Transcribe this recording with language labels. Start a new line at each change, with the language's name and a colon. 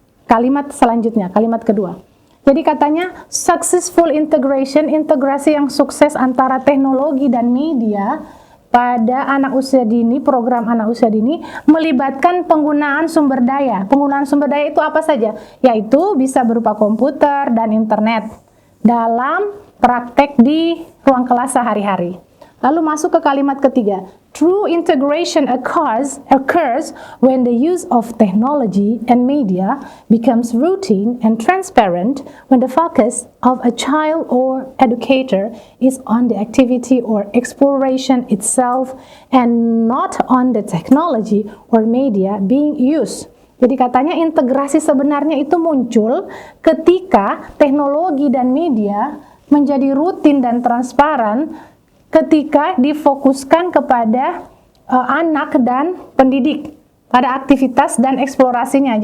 Indonesian: Kalimat selanjutnya, kalimat kedua. Jadi katanya
English: successful integration,
Indonesian: integrasi yang sukses antara teknologi dan media pada anak usia dini, program anak usia dini melibatkan penggunaan sumber daya. Penggunaan sumber daya itu apa saja? Yaitu bisa berupa komputer dan internet dalam praktek di ruang kelas sehari-hari. Lalu masuk ke kalimat ketiga.
English: True integration occurs when the use of technology and media becomes routine and transparent, when the focus of a child or educator is on the activity or exploration itself and not on the technology or media being used.
Indonesian: Jadi katanya integrasi sebenarnya itu muncul ketika teknologi dan media menjadi rutin dan transparan ketika difokuskan kepada anak dan pendidik pada aktivitas dan eksplorasinya.